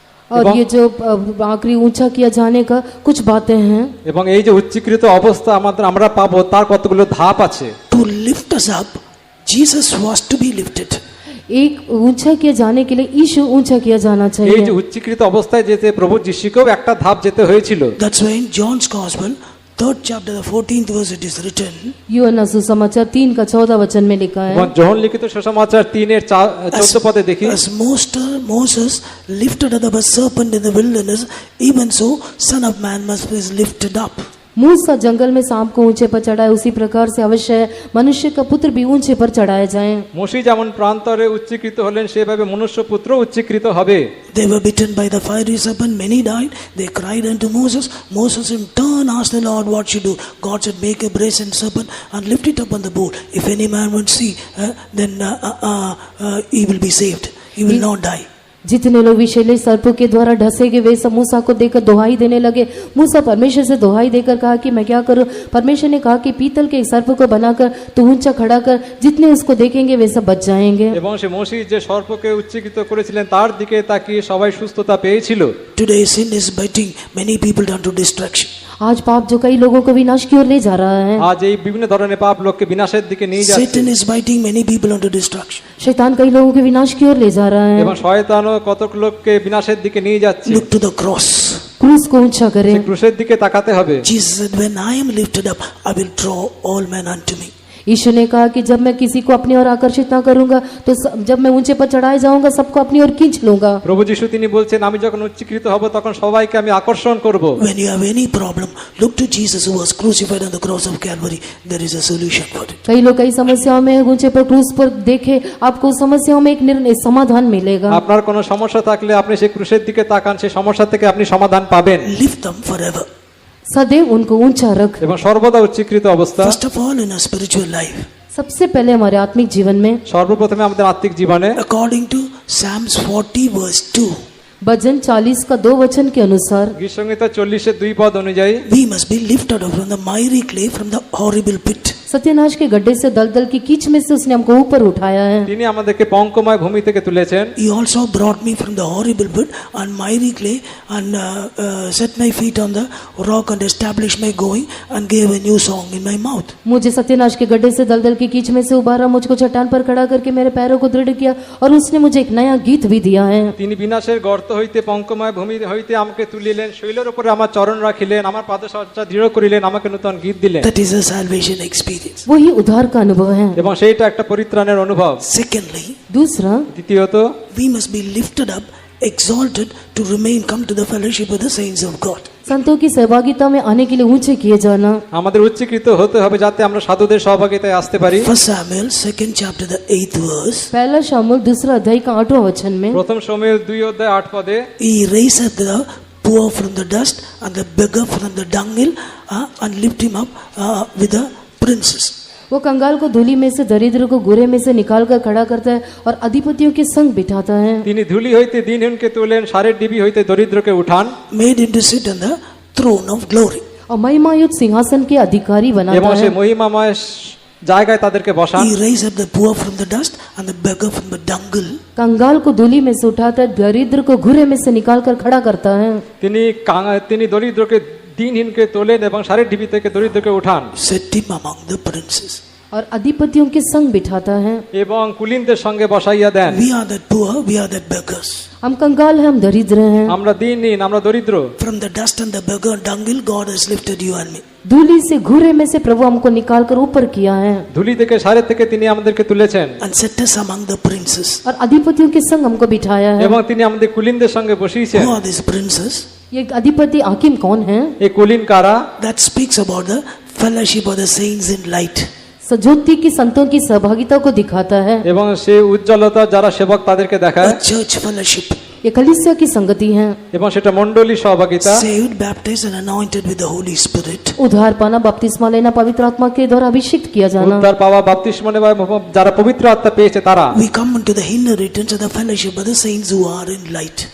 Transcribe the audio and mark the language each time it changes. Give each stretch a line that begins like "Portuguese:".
Hindi: और ये जो आखिरी ऊंचा किया जाने का कुछ बातें हैं।
Bangla: এবং এই যে উচ্চীকৃত অবস্থা আমরা পাবো তার কতগুলো ধাপ আছে।
English: To lift us up, Jesus was to be lifted.
Hindi: एक ऊंचा किया जाने के लिए यीशु ऊंचा किया जाना
Bangla: এই
Hindi: चाहिए।
Bangla: যে উচ্চীকৃত অবস্থায় যেতে প্রভু যিশুকেও একটা ধাপ যেতে হয়েছিল।
English: That's why in John's Gospel, 3rd chapter, the 14th verse, it is written,
Hindi: यूहन्ना सुसमाचार 3 का 14 वचन में लिखा है,
Bangla: এবং যোহন লিখিত সুসমাচার 3:14 পদে দেখি,
English: as Moses lifted up a serpent in the wilderness, even so Son of Man must be lifted up.
Hindi: मूसा जंगल में सांप को ऊंचे पर चढ़ाए, उसी प्रकार से अवश्य है मनुष्य का पुत्र भी ऊंचे पर चढ़ाए जाए।
Bangla: মোশি যেমন প্রান্তরে উচ্চীকৃত হলেন সেভাবে মনুষ্য পুত্র উচ্চীকৃত হবে।
English: They were bitten by the fiery serpent, many died. They cried unto Moses. Moses in turn asked the Lord, what should do? God said, make a brazen serpent and lift it up on the bowl. If any man would see, then he will be saved. He will not die.
Hindi: जितने लोग विषैले सर्पों के द्वारा ढसे गए वे सब मूसा को देखकर दुहाई देने लगे। मूसा परमेश्वर से दुहाई देकर कहा कि मैं क्या करूं? परमेश्वर ने कहा कि पीतल के एक सर्प को बनाकर तू ऊंचा खड़ा कर, जितने उसको देखेंगे वे सब बच जाएंगे।
Bangla: এবং সে মোশি যে সর্পকে উচ্চীকৃত করেছিলেন তার দিকে তাকিয়ে সবাই সুস্থতা পেয়েছিল।
English: Today sin is biting many people down to destruction.
Hindi: आज पाप जो कई लोगों को विनाश की ओर ले जा रहा है।
Bangla: আজ এই বিভিন্ন ধরনের পাপ লোককে বিনাশের দিকে নিয়ে যাচ্ছে।
English: Satan is biting many people onto destruction.
Hindi: शैतान कई लोगों के विनाश की ओर ले जा रहा है।
Bangla: এবং শয়তানও কতক লোককে বিনাশের দিকে নিয়ে যাচ্ছে।
English: Look to the cross.
Hindi: क्रूस को ऊंचा करें।
Bangla: সেই ক্রুশের দিকে তাকাতে হবে।
English: Jesus said, when I am lifted up, I will draw all men unto me.
Hindi: यीशु ने कहा कि जब मैं किसी को अपनी ओर आकर्षित ना करूंगा तो जब मैं ऊंचे पर चढ़ाए जाऊंगा सबको अपनी ओर खींच लूंगा।
Bangla: প্রভু যিশু তিনি বলছেন আমি যখন উচ্চীকৃত হব তখন সবাইকে আমি আকর্ষণ করব।
English: When you have any problem, look to Jesus who was crucified on the cross of Calvary. There is a solution for it.
Hindi: कई लोग कई समस्याओं में ऊंचे पर क्रूस पर देखे, आपको समस्याओं में एक निर्णय समाधान मिलेगा।
Bangla: আপনার কোনো সমস্যা থাকলে আপনি সেই ক্রুশের দিকে তাকান, সেই সমস্যা থেকে আপনি সমাধান পাবেন।
English: Lift them forever.
Hindi: सदैव उनको ऊंचा रख।
Bangla: এবং সর্বদা উচ্চীকৃত অবস্থা।
English: First of all, in our spiritual life,
Hindi: सबसे पहले हमारे आत्मिक जीवन में
Bangla: সর্বপ্রথমে আমাদের আত্মিক জীবনে
English: According to Psalms 40 verse 2,
Hindi: भजन 40 का 2 वचन के अनुसार
Bangla: গীতসংহিতা 40-2 পদ অনুযায়ী
English: we must be lifted up from the miry clay, from the horrible pit.
Hindi: सत्यनाश के गड्ढे से दलदल की कीच में से उसने हमको ऊपर उठाया है।
Bangla: তিনি আমাদেরকে পঙ্কময় ভূমি থেকে তুলেছেন।
English: He also brought me from the horrible pit and miry clay and set my feet on the rock and established my going and gave a new song in my mouth.
Hindi: मुझे सत्यनाश के गड्ढे से दलदल की कीच में से उबारा, मुझको चट्टान पर खड़ा करके मेरे पैरों को दृढ़ किया और उसने मुझे एक नया गीत भी दिया है।
Bangla: তিনি বিনাশের গর্ত হইতে পঙ্কময় ভূমি হইতে আমাকে তুলিলেন, শৈলের উপরে আমার চরণ রাখিলেন, আমার পাদসজ্জা দৃঢ় করিলেন, আমাকে নূতন গীত দিলেন।
English: That is a salvation experience.
Hindi: वही उद्धार का अनुभव है।
Bangla: এবং সেইটা একটা পরিত্রাণের অনুভব।
English: Secondly,
Hindi: दूसरा,
Bangla: দ্বিতীয়ত
English: we must be lifted up, exalted to remain, come to the fellowship of the saints of God.
Hindi: संतों की सहभागिता में आने के लिए ऊंचे किए जाना।
Bangla: আমাদের উচ্চীকৃত হতে হবে যাতে আমরা সাধুদের সহভাগিতায় আসতে পারি।
English: 1 Samuel 2nd chapter the 8th verse.
Hindi: पहला शामुएल 2 अध्याय का 8वां वचन में
Bangla: প্রথম শমূয়েল 2 পদে
English: He raised the poor from the dust and the beggar from the dunghill and lift him up with the princes.
Hindi: वो कंगाल को धूली में से, दरिद्र को गुरे में से निकाल कर खड़ा करता है और अधिपतियों के संग बिठाता है।
Bangla: তিনি ধুলি হইতে দিনহীনকে তোলেন, সারের ডিবি হইতে দরিদ্রকে উঠান।
English: Made him to sit on the throne of glory.
Hindi: और महिमायुक्त सिंहासन के अधिकारी बनाता
Bangla: এবং সে
Hindi: है।
Bangla: মহিমাময় জায়গায় তাদেরকে বসান।
English: He raised up the poor from the dust and the beggar from the dunghill.
Hindi: कंगाल को धूली में से उठाता है, दरिद्र को घुरे में से निकाल कर खड़ा करता है।
Bangla: তিনি দরিদ্রকে দিনহীনকে তোলেন এবং সারের ডিবি থেকে দরিদ্রকে উঠান।
English: Set him among the princes.
Hindi: और अधिपतियों के संग बिठाता है।
Bangla: এবং কুলীনদের সঙ্গে বসাইয়া দেন।
English: We are that poor, we are that beggars.
Hindi: हम कंगाल हैं, हम दरिद्र हैं।
Bangla: আমরা দিনহীন, আমরা দরিদ্র।
English: From the dust and the beggar and dunghill, God has lifted you and me.
Hindi: धूली से घुरे में से प्रभु हमको निकाल कर ऊपर किया है
Bangla: ধুলি থেকে সারের থেকে তিনি আমাদেরকে তুলেছেন
English: And set us among the princes.
Hindi: और अधिपतियों के संग हमको बिठाया है।
Bangla: এবং তিনি আমাদের কুলীনদের সঙ্গে বসিয়েছেন।
English: Who are these princes?
Hindi: ये अधिपति हाकिम कौन है?
Bangla: এই কুলীন কারা?
English: That speaks about the fellowship of the saints in light.
Hindi: सज्जोति की संतों की सहभागिता को दिखाता है।
Bangla: এবং সে উজ্জ্বলতা যারা সেবক তাদেরকে দেখায়।
English: A church fellowship.
Hindi: ये कलीसिया की संगति है।
Bangla: এবং সেটা মণ্ডলী সহভাগিতা।
English: Saved, baptized and anointed with the Holy Spirit.
Hindi: उद्धार पाना, बपतिस्मा लेना, पवित्र आत्मा के द्वारा अभिषिक्त किया जाना।
Bangla: উদ্ধার পাওয়া, বাপ্তিস্ম নেওয়া, যারা পবিত্র আত্মা পেয়েছে তারা।
English: We come into the inheritance of the fellowship of the saints who are in light.